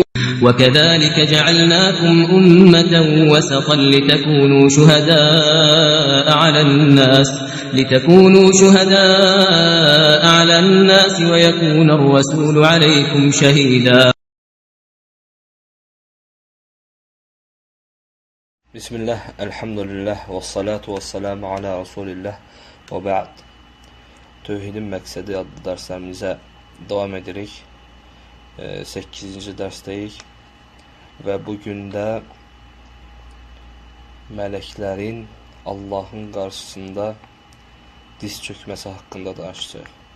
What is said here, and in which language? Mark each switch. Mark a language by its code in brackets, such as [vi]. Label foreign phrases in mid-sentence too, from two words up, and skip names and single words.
[ar] وكذلك جعلناكم أمة وسطا لتكونوا شهداء على الناس ويكون الرسول عليكم شهيدا. Bismillah, الحمد لله، والصلاة والسلام على رسول الله وبعد. [az] Tövhidin məqsədi adlı dərslərimizə davam edirik. 8-ci dərsdəyik və bugün də mələklərin Allahın qarşısında diz çökməsi haqqında danışacaq.